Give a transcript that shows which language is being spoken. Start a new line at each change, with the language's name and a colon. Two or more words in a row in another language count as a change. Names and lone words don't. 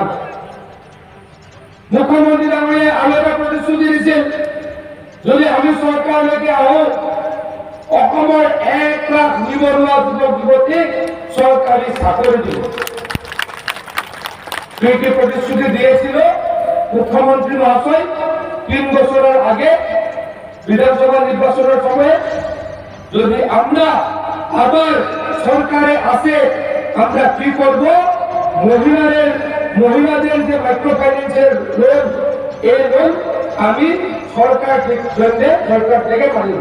Assamese: মুখ্যমন্ত্ৰী ডাঙৰীয়াই আৰু এটা প্ৰতিশ্ৰুতি দিছিল যদি আমি চৰকাৰলৈকে আহোঁ অসমৰ 1 লাখ নিবনুৱা যুৱক যুৱতীক চৰকাৰী চাকৰি দিব।
Bangla: কি প্ৰতিশ্ৰুতি দিয়েছিল মুখ্যমন্ত্রী মহাশয় 3 বছরের আগে বিধানসভা নির্বাচনের সময়? যদি আমরা আবার সরকারে আসে আমরা কি করব? মহিলাদের যে মাইক্রো ফাইন্যান্সের লোন, এই লোন আমি সরকার থেকে পাই।